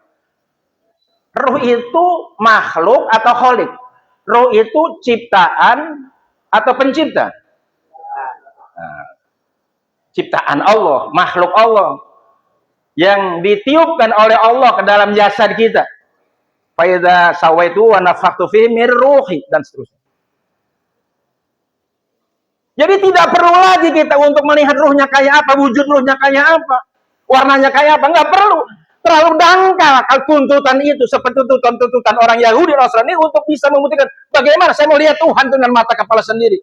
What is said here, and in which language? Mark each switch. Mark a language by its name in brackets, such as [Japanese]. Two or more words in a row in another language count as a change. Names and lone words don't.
[Indonesian] Ruh itu makhluk atau kholik? Ruh itu ciptaan atau pencipta? Nah, ciptaan Allah, makhluk Allah. Yang ditiupkan oleh Allah ke dalam jasad kita. [Arabic] Faidza sawaitu wa nafakhtu fihi min ruhi [Indonesian] dan seterusnya. Jadi tidak perlu lagi kita untuk melihat ruhnya kayak apa, wujud ruhnya kayak apa, warnanya kayak apa, nggak perlu. Terlalu dangkal tuntutan itu, seperti tuntutan orang Yahudi Nasrani untuk bisa membuktikan bagaimana saya mau lihat Tuhan dengan mata kepala sendiri.